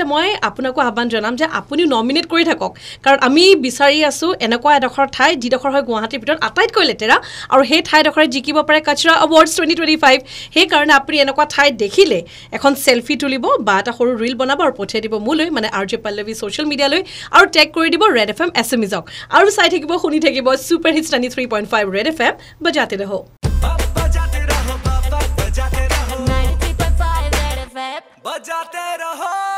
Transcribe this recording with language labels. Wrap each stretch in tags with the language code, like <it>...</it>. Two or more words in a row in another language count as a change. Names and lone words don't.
<as>মই আপোনাকো আহ্বান জনাম যে আপুনি নমিনেট কৰি থাকক কাৰণ আমি বিচাৰি আছোঁ এনেকুৱা এডখৰ ঠাই যিডখৰ হয় গুৱাহাটীৰ ভিতৰত আটাইতকৈ লেতেৰা আৰু সেই ঠাইডখৰে জিকিব পাৰে কাচৰা এৱাৰ্ডছ 2025 সেইকাৰণে আপুনি এনেকুৱা ঠাই দেখিলে এখন সেলফি তুলিব বা এটা সৰু ৰিল বনাব আৰু পঠিয়াই দিব মোলৈ মানে RJ পল্লৱী সোশ্যাল মিডিয়ালৈ আৰু টেগ কৰি দিব ৰেড FM SMEজক আৰু চাই থাকিব শুনি থাকিব</as> <en>super hits</en> <as>93.5</as> <hi>रेड FM बजाते रहो 93.5 रेड FM बजाते रहो</hi>